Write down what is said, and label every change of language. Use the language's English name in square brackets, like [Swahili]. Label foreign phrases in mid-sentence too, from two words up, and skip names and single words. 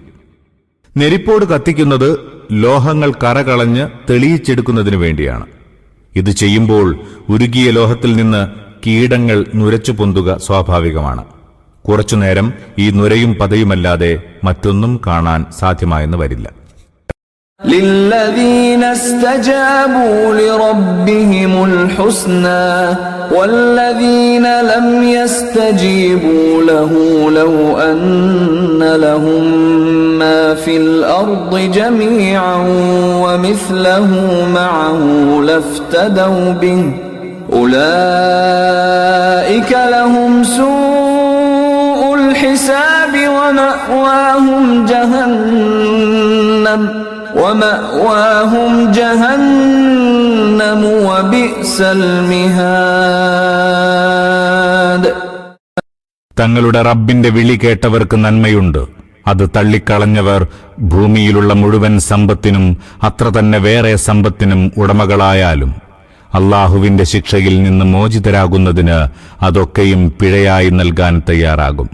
[Malayalam] നെരിപ്പോട് കത്തിക്കുന്നത് ലോഹങ്ങൾ കറകളഞ്ഞ് തെളിയിച്ചെടുക്കുന്നതിനു വേണ്ടിയാണ്. ഇത് ചെയ്യുമ്പോൾ ഉരുകിയ ലോഹത്തിൽ നിന്ന് കീടങ്ങൾ നുരച്ചു പൊന്തുക സ്വാഭാവികമാണ്. കുറച്ചുനേരം ഈ നുരയും പതയുമല്ലാതെ മറ്റൊന്നും കാണാൻ സാധ്യമായെന്ന് വരില്ല. [Arabic] للذين استجابوا لربهم الحسنى والذين لم يستجيبوا له لو أن لهم ما في الأرض جميعا ومثله معه لافتدوا به أولئك لهم سوء الحساب ومأواهم جهنم وبئس المهاد. [Malayalam] തങ്ങളുടെ റബ്ബിന്റെ വിളി കേട്ടവർക്ക് നന്മയുണ്ട്. അത് തള്ളിക്കളഞ്ഞവർ ഭൂമിയിലുള്ള മുഴുവൻ സമ്പത്തിനും അത്ര തന്നെ വേറെ സമ്പത്തിനും ഉടമകളായാലും അല്ലാഹുവിന്റെ ശിക്ഷയിൽ നിന്ന് മോചിതരാകുന്നതിന് അതൊക്കെയും പിഴയായി നൽകാൻ തയ്യാറാകും.